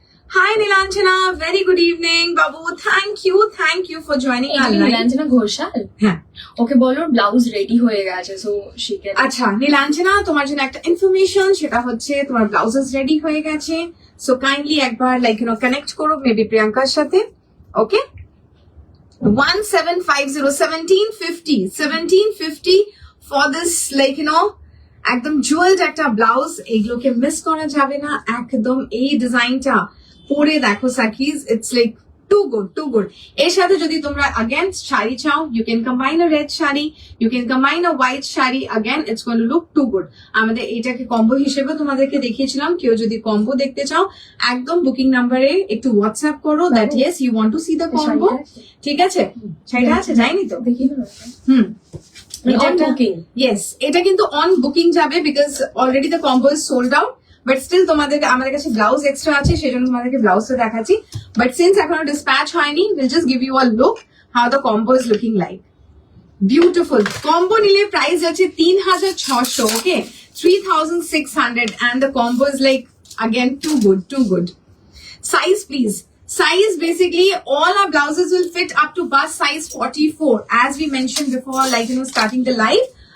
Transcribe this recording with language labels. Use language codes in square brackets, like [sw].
[en] Hi Nilanjana, very good evening, Babu. Thank you for joining our live. [bn] Nilanjana Ghoshal, হ্যাঁ, ওকে বলো blouse ready হয়ে গেছে, [en] So she can. [bn] আচ্ছা নীলাঞ্জনা, তোমার জন্য একটা ইনফরমেশন, সেটা হচ্ছে তোমার ব্লাউজেস রেডি হয়ে গেছে। সো কাইন্ডলি একবার লাইক কানেক্ট করো মেবি প্রিয়াঙ্কার সাথে, ওকে? 1750 for this like একদম জুয়েলড একটা ব্লাউজ। এইগুলোকে মিস করা যাবে না একদম। এই ডিজাইনটা পরে দেখো [en] সাকিজ, it's like too good. [bn] এর সাথে যদি তোমরা [en] again sari চাও, you can combine a red sari, you can combine a white sari, again it's going to look too good. [bn] আমাদের এটাকে কম্বো হিসেবে তোমাদেরকে দেখিয়েছিলাম, কেউ যদি কম্বো দেখতে চাও একদম বুকিং নাম্বারে একটু হোয়াটসঅ্যাপ করো [en] that yes you want to see the combo, [bn] ঠিক আছে? শাড়িটা আছে, যায়নি তো? [en] On booking. [bn] Yes, এটা কিন্তু অন বুকিং যাবে because already [en] the combo is sold out, [bn] but still তোমাদেরকে আমাদের কাছে ব্লাউজ এক্সট্রা আছে, সেজন্য তোমাদেরকে ব্লাউজটা দেখাচ্ছি। [en] but since [bn] এখনো ডিসপ্যাচ হয়নি, [en] Will just give you a look how the combo is looking like. Beautiful combo নিলে price আছে 3600, okay 3600, and the combo is like again too good. Size please. Size, basically all our blouses will fit up to bust size 44, as we mentioned before, like starting the live.